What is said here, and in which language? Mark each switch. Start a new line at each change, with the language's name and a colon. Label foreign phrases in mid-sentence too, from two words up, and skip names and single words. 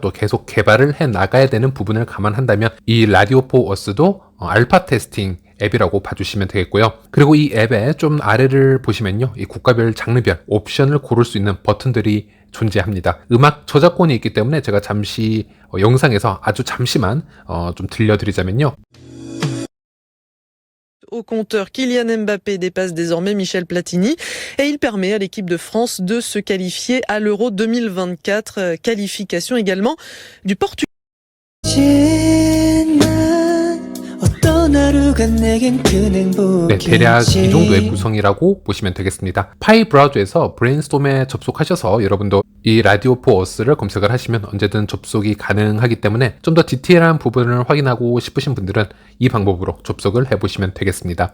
Korean: 또 계속 개발을 해 나가야 되는 부분을 감안한다면 이 라디오 포 어스도 알파 테스팅 앱이라고 봐주시면 되겠고요. 그리고 이 앱의 좀 아래를 보시면요, 이 국가별 장르별 옵션을 고를 수 있는 버튼들이 존재합니다. 음악 저작권이 있기 때문에 제가 잠시 영상에서 아주 잠시만 좀 들려드리자면요.
French: Au compteur, Kylian Mbappé dépasse désormais Michel Platini et il permet à l'équipe de France de se qualifier à l'Euro 2024. Qualification également du Portugal.
Korean: 네, 대략 이 정도의 구성이라고 보시면 되겠습니다. 파이 브라우저에서 브레인스톰에 접속하셔서 여러분도 이 라디오 포 어스를 검색을 하시면 언제든 접속이 가능하기 때문에 좀 더 디테일한 부분을 확인하고 싶으신 분들은 이 방법으로 접속을 해보시면 되겠습니다.